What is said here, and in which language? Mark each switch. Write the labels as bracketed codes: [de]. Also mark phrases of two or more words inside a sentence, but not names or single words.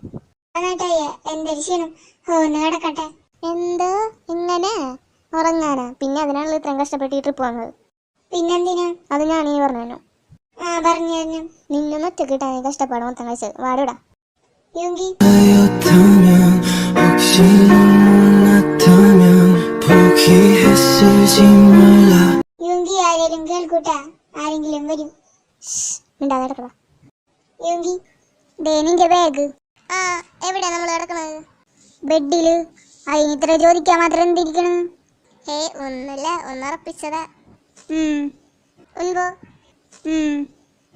[ml] എന്നിട്ടയ്യ എന്റെ ക്ഷീണം ഒന്ന് കിടക്കട്ടെ. എന്താ ഇങ്ങനെ ഉറങ്ങാനാ? പിന്നെ അതിനാണല്ലോ ഇത്രയും കഷ്ടപ്പെട്ട് ട്രിപ്പ് വന്നത്. പിന്നെന്തിനാ? അത് ഞാനീ പറഞ്ഞു. പറഞ്ഞു. നിന്നൊന്ന് ഒറ്റ കിട്ടാൻ കഷ്ടപ്പാട് മൊത്തം കഴിച്ചത്. വാടൂടാ. യുങ്കി, [ko] 였다면 혹시 몰랐다면 포기했을지 몰라 [ml] യുങ്കി ആരെങ്കിലും കേൾക്കൂട്ടാ? ആരെങ്കിലും വരും. മിണ്ടാതെ കിടക്കടാ. യുങ്കി, ദേ നിന്റെ ബാഗ്. എവിടെയാ നമ്മൾ കിടക്കണത്? ബെഡില്. അതിന് ഇത്ര ചോദിക്കാൻ മാത്രം എന്തിരിക്കണ്? ഒന്നുമില്ല, ഒന്നുറപ്പിച്ചതാ. ഉൻപോ, എന്തൊക്കെയുണ്ട് വിശേഷം?